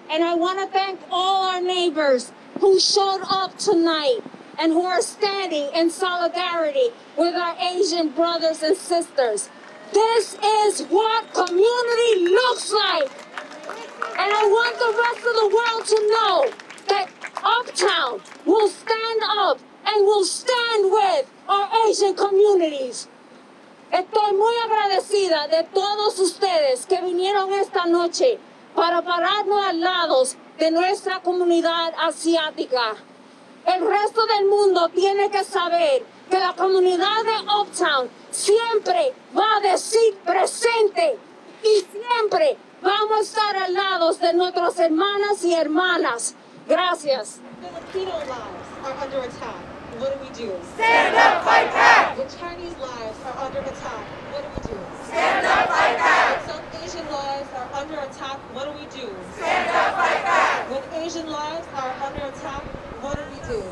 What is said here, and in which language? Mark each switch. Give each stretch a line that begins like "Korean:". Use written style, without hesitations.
English: And I want to thank all our neighbors who showed up tonight and who are standing in solidarity with our Asian brothers and sisters. This is what community looks like. And I want the rest of the world to know that Uptown will stand up and will stand with our Asian communities.
Spanish: Estoy muy agradecida de todos ustedes que vinieron esta noche para pararnos al lado de nuestra comunidad asiática. El resto del mundo tiene que saber que la comunidad de Uptown siempre va a decir presente y siempre vamos a estar al lado de nuestras hermanas y hermanas. Gracias.
English: Filipino lives are under attack. What do we do? Stand up, fight back! When Chinese lives are under attack, what do we do? Stand up, fight back! When South Asian lives are under attack, what do we do? Stand up, fight back! When Asian lives are under attack, what do we do?